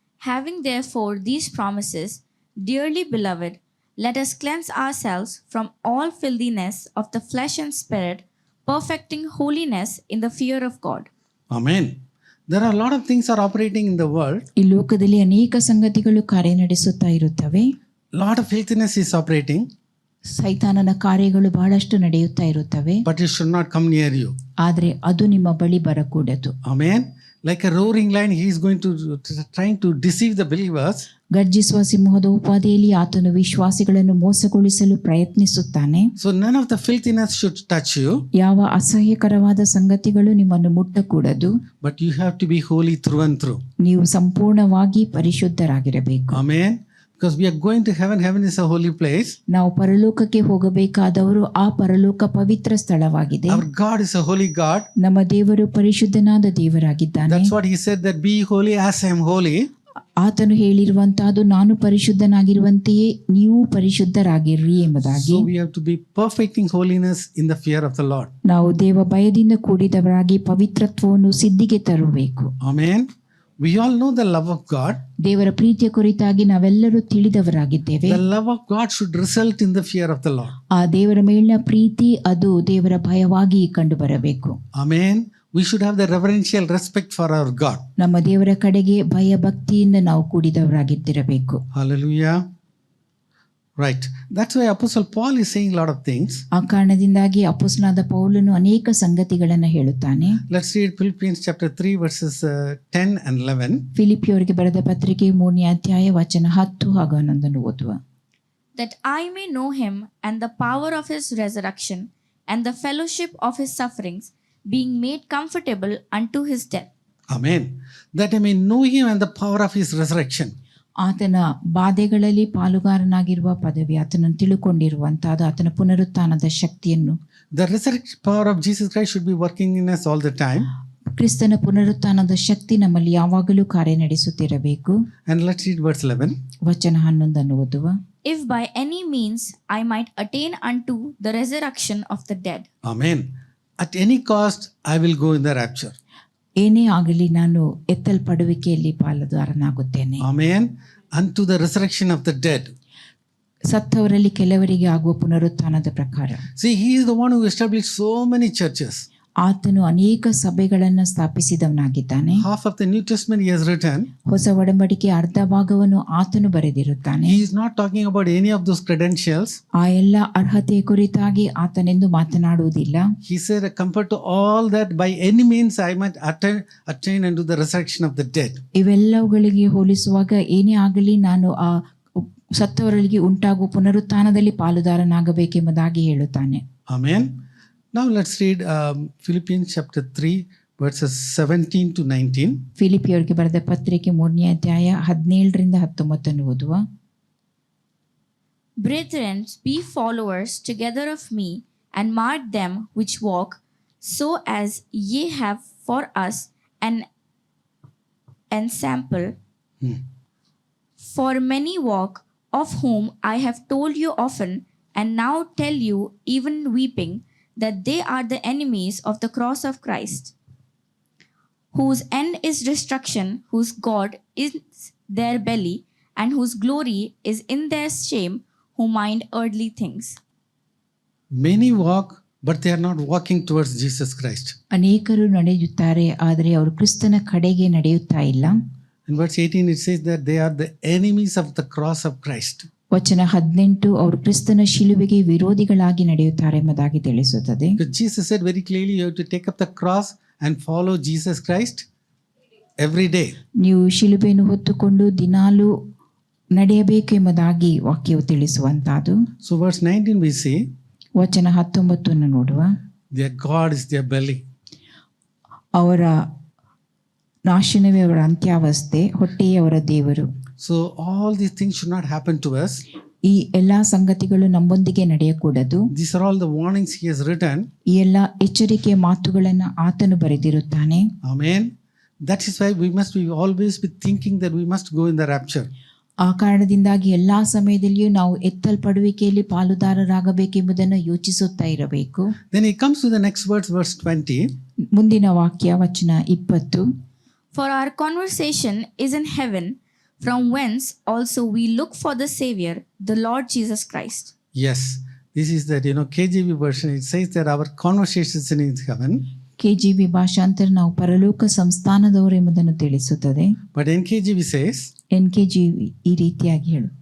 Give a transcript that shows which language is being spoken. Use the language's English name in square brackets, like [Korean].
[English] Having therefore these promises, dearly beloved, let us cleanse ourselves from all filthiness of the flesh and spirit, perfecting holiness in the fear of God. Amen. There are a lot of things are operating in the world. [Kannada] ಈ ಲೋಕದಲ್ಲಿ ಅನೇಕ ಸಂಗತಿಗಳು ಕಾರ್ಯನಡೆಸುತ್ತಾ ಇರುತ್ತವೆ. [English] Lot of filthiness is operating. [Kannada] ಸೈತಾನನ ಕಾರ್ಯಗಳು ಬಹಳಷ್ಟು ನಡೆಯುತ್ತಾ ಇರುತ್ತವೆ. [English] But it should not come near you. [Kannada] ಆದರೆ ಅದು ನಿಮ್ಮ ಬಳಿ ಬರಕೂಡದು. [English] Amen. Like a roaring lion, he is going to trying to deceive the believers. [Kannada] ಗರ್ಜಿಸುವ ಸಿಂಹದ ಉಪಾದಿಯಲ್ಲಿ ಆತನು ವಿಶ್ವಾಸಿಗಳನ್ನು ಮೋಸಗೊಳಿಸಲು ಪ್ರಯತ್ನಿಸುತ್ತಾನೆ. [English] So none of the filthiness should touch you. [Kannada] ಯಾವ ಅಸಹ್ಯಕರವಾದ ಸಂಗತಿಗಳು ನಿಮ್ಮನ್ನು ಮುಟ್ಟಕೂಡದು. [English] But you have to be holy through and through. [Kannada] ನೀವು ಸಂಪೂರ್ಣವಾಗಿ ಪರಿಶುದ್ಧರಾಗಿರಬೇಕು. [English] Amen. Because we are going to heaven. Heaven is a holy place. [Kannada] ನಾವು ಪರಲೋಕಕ್ಕೆ ಹೋಗಬೇಕಾದವರು. ಆ ಪರಲೋಕ ಪವಿತ್ರ ಸ್ಥಳವಾಗಿದೆ. [English] Our God is a holy God. [Kannada] ನಮ್ಮ ದೇವರು ಪರಿಶುದ್ಧನಾದ ದೇವರಾಗಿದ್ದಾನೆ. [English] That's what he said, that be holy as I am holy. [Kannada] ಆತನು ಹೇಳಿರುವಂತಹದ್ದು ನಾನು ಪರಿಶುದ್ಧನಾಗಿರುವಂತೆಯೇ ನೀವು ಪರಿಶುದ್ಧರಾಗಿರ್ರಿ ಎಂಬುದಾಗಿ. [English] So we have to be perfecting holiness in the fear of the Lord. [Kannada] ನಾವು ದೇವ ಭಯದಿಂದ ಕೂಡಿದವರಾಗಿ ಪವಿತ್ರತ್ವವನ್ನು ಸಿದ್ಧಿಗೆ ತರಬೇಕು. [English] Amen. We all know the love of God. [Kannada] ದೇವರ ಪ್ರೀತಿಯ ಕುರಿತಾಗಿ ನಾವೆಲ್ಲರೂ ತಿಳಿದವರಾಗಿದ್ದೇವೆ. [English] The love of God should result in the fear of the Lord. [Kannada] ಆ ದೇವರ ಮೇಲಿನ ಪ್ರೀತಿ ಅದು ದೇವರ ಭಯವಾಗಿ ಕಂಡು ಬರಬೇಕು. [English] Amen. We should have the reverential respect for our God. [Kannada] ನಮ್ಮ ದೇವರ ಕಡೆಗೆ ಭಯ ಭಕ್ತಿಯಿಂದ ನಾವು ಕೂಡಿದವರಾಗಿದ್ದಿರಬೇಕು. [English] Hallelujah. Right. That's why Apostle Paul is saying a lot of things. [Kannada] ಆ ಕಾರಣದಿಂದಾಗಿ ಅಪೊಸ್ತಲನಾದ ಪೌಲನು ಅನೇಕ ಸಂಗತಿಗಳನ್ನು ಹೇಳುತ್ತಾನೆ. [English] Let's read Philippians chapter 3 verses 10 and 11. [Kannada] ಫಿಲಿಪಿಯವರಿಗೆ ಬರೆದ ಪತ್ರಿಕೆ 3ನೇ ಅಧ್ಯಾಯ ವಚನ 10 ಹಾಗೂ 11 ಓದುವ. [English] That I may know him and the power of his resurrection and the fellowship of his sufferings, being made comfortable unto his death. Amen. That I may know him and the power of his resurrection. [Kannada] ಆತನ ಬಾಧೆಗಳಲ್ಲಿ ಪಾಲುಗಾರನಾಗಿರುವ ಪದವಿ, ಆತನನ್ನು ತಿಳುಕೊಂಡಿರುವಂತಹದ್ದು, ಆತನ ಪುನರುತ್ಥಾನದ ಶಕ್ತಿಯನ್ನು. [English] The resurrection power of Jesus Christ should be working in us all the time. [Kannada] ಕ್ರಿಸ್ತನ ಪುನರುತ್ಥಾನದ ಶಕ್ತಿ ನಮ್ಮಲ್ಲಿ ಯಾವಾಗಲೂ ಕಾರ್ಯನಡೆಸುತ್ತಿರಬೇಕು. [English] And let's read verse 11. [Kannada] ವಚನ 11 ಓದುವ. [English] If by any means I might attain unto the resurrection of the dead. Amen. At any cost, I will go in the rapture. [Kannada] ಏನೇ ಆಗಲಿ ನಾನು ಎತ್ತಲ್ಪಡುವಿಕೆಯಲ್ಲಿ ಪಾಲುದಾರನಾಗುತ್ತೇನೆ. [English] Amen. Unto the resurrection of the dead. [Kannada] ಸತ್ತವರಲ್ಲಿ ಕೆಲವರಿಗೆ ಆಗುವ ಪುನರುತ್ಥಾನದ ಪ್ರಕಾರ. [English] See, he is the one who established so many churches. [Kannada] ಆತನು ಅನೇಕ ಸಭೆಗಳನ್ನು ಸ್ಥಾಪಿಸಿದವನಾಗಿದ್ದಾನೆ. [English] Half of the New Testament he has written. [Kannada] ಹೊಸ ಒಡಂಬಡಿಕೆ ಅರ್ಧ ಭಾಗವನ್ನು ಆತನು ಬರೆದಿರುತ್ತಾನೆ. [English] He is not talking about any of those credentials. [Kannada] ಆ ಎಲ್ಲ ಅರ್ಹತೆ ಕುರಿತಾಗಿ ಆತನೆಂದು ಮಾತನಾಡುವುದಿಲ್ಲ. [English] He said, compared to all that, by any means I might attain unto the resurrection of the dead. [Kannada] ಇವೆಲ್ಲವುಗಳಿಗೆ ಹೋಲಿಸುವಾಗ ಏನೇ ಆಗಲಿ ನಾನು ಆ ಸತ್ತವರಿಗೆ ಉಂಟಾಗುವ ಪುನರುತ್ಥಾನದಲ್ಲಿ ಪಾಲುದಾರನಾಗಬೇಕೆಂಬುದಾಗಿ ಹೇಳುತ್ತಾನೆ. [English] Amen. Now let's read Philippians chapter 3 verses 17 to 19. [Kannada] ಫಿಲಿಪಿಯವರಿಗೆ ಬರೆದ ಪತ್ರಿಕೆ 3ನೇ ಅಧ್ಯಾಯ 17ರಿಂದ 19 ಓದುವ. [English] Brethren, be followers together of me, and mark them which walk, so as ye have for us an ensample. For many walk, of whom I have told you often, and now tell you even weeping, that they are the enemies of the cross of Christ, whose end is destruction, whose God is their belly, and whose glory is in their shame, who mind earthly things. Many walk, but they are not walking towards Jesus Christ. [Kannada] ಅನೇಕರು ನಡೆಯುತ್ತಾರೆ, ಆದರೆ ಅವರು ಕ್ರಿಸ್ತನ ಕಡೆಗೆ ನಡೆಯುತ್ತಾ ಇಲ್ಲ. [English] In verse 18 it says that they are the enemies of the cross of Christ. [Kannada] ವಚನ 18 ಅವರು ಕ್ರಿಸ್ತನ ಶಿಲುಬೆಗೆ ವಿರೋಧಿಗಳಾಗಿ ನಡೆಯುತ್ತಾರೆ ಎಂಬುದಾಗಿ ತಿಳಿಸುತ್ತದೆ. [English] Because Jesus said very clearly, you have to take up the cross and follow Jesus Christ every day. [Kannada] ನೀವು ಶಿಲುಬೆಯನ್ನು ಹೊತ್ತುಕೊಂಡು ದಿನಾಲೂ ನಡೆಯಬೇಕು ಎಂಬುದಾಗಿ ವಾಕ್ಯವು ತಿಳಿಸುವಂತಹದ್ದು. [English] So verse 19 we see, [Kannada] ವಚನ 19 ನೋಡುವ. [English] their God is their belly. [Kannada] ಅವರ ನಾಶನವೇ ಅವರ ಅಂತ್ಯಾವಸ್ಥೆ, ಹೊಟ್ಟೆಯೇ ಅವರ ದೇವರು. [English] So all these things should not happen to us. [Kannada] ಈ ಎಲ್ಲಾ ಸಂಗತಿಗಳು ನಮ್ಮೊಂದಿಗೆ ನಡೆಯಕೂಡದು. [English] These are all the warnings he has written. [Kannada] ಈ ಎಲ್ಲಾ ಎಚ್ಚರಿಕೆಯ ಮಾತುಗಳನ್ನು ಆತನು ಬರೆದಿರುತ್ತಾನೆ. [English] Amen. That is why we must be always be thinking that we must go in the rapture. [Kannada] ಆ ಕಾರಣದಿಂದಾಗಿ ಎಲ್ಲಾ ಸಮಯದಲ್ಲಿಯೂ ನಾವು ಎತ್ತಲ್ಪಡುವಿಕೆಯಲ್ಲಿ ಪಾಲುದಾರರಾಗಬೇಕೆಂಬುದನ್ನು ಯೋಚಿಸುತ್ತಾ ಇರಬೇಕು. [English] Then he comes to the next words, verse 20. [Kannada] ಮುಂದಿನ ವಾಕ್ಯ ವಚನ 20. [English] For our conversation is in heaven, from whence also we look for the Savior, the Lord Jesus Christ. Yes, this is that, KJV version. It says that our conversations in heaven. [Kannada] KJV ಭಾಷಾಂತರ ನಾವು ಪರಲೋಕ ಸಂಸ್ಥಾನದವರು ಎಂಬುದನ್ನು ತಿಳಿಸುತ್ತದೆ. [English] But NKJV says, [Kannada] NKJV ಈ ರೀತಿಯಾಗಿ ಹೇಳು,